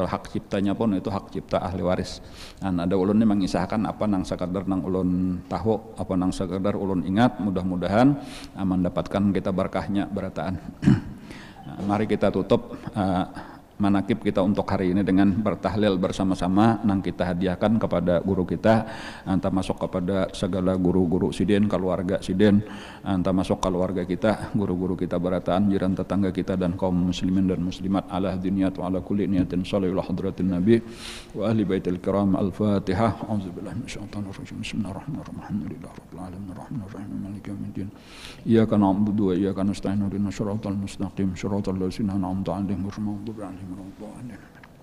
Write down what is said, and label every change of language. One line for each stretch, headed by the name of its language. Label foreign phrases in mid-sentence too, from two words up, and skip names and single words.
Banjar: Hak ciptanya pun itu hak cipta ahli waris. Ada ulun ini mengisahkan apa nang sekadar nang ulun tahu apa nang sekadar ulun ingat mudah-mudahan mendapatkan kita berkahnya berataan. Mari kita tutup manakib kita untuk hari ini dengan bertahlil bersama-sama nang kita hadiahkan kepada guru kita, anta masuk kepada segala guru-guru sidin, keluarga sidin, anta masuk keluarga kita, guru-guru kita barataan, jiran tetangga kita dan kaum muslimin dan muslimat
Arabic: على دينيات وعلى كل نية صلى الله حضرة النبي وأهل بيت الكرام. الفاتحة. أعوذ بالله من الشيطان الرجيم. بسم الله الرحمن الرحيم. الحمد لله رب العالمين الرحمن الرحيم مالك يوم الدين. إياك نعبد وإياك نستعين اهدنا الصراط المستقيم صراط الذين أنعمت عليهم غير المغضوب عليهم ولا الضالين.